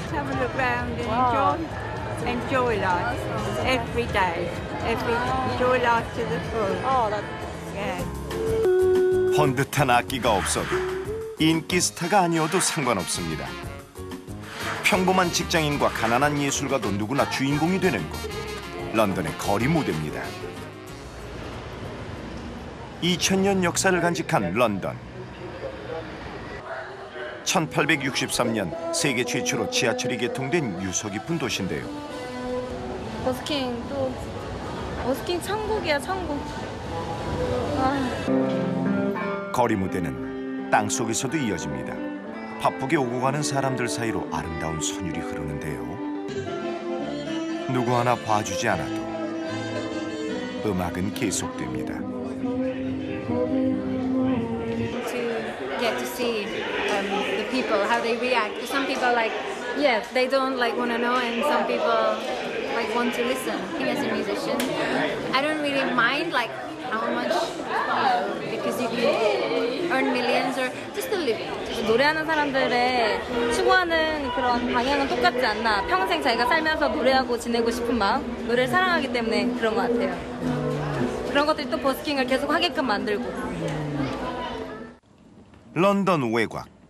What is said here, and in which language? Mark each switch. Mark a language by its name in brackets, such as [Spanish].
[English] Have a look round and enjoy life every day. Enjoy life to the full. Oh, that's... Yeah. [Korean] 번듯한 악기가 없어도 인기 스타가 아니어도 상관없습니다. 평범한 직장인과 가난한 예술가도 누구나 주인공이 되는 곳. 런던의 거리 무대입니다. 2000년 역사를 간직한 런던. 1863년 세계 최초로 지하철이 개통된 유서 깊은 도시인데요. 버스킹 천국이야, 천국. 거리 무대는 땅속에서도 이어집니다. 바쁘게 오고 가는 사람들 사이로 아름다운 선율이 흐르는데요. 누구 하나 봐주지 않아도 음악은 계속됩니다. [English] To get to see the people, how they react. Some people like, yeah, they don't like want to know, and some people like want to listen. I think as a musician, I don't really mind like how much, because you can earn millions or just a living. [Korean] 노래하는 사람들의 추구하는 그런 방향은 똑같지 않나. 평생 자기가 살면서 노래하고 지내고 싶은 마음, 노래를 사랑하기 때문에 그런 것 같아요. 그런 것들이 또 버스킹을 계속 하게끔 만들고. 런던 외곽.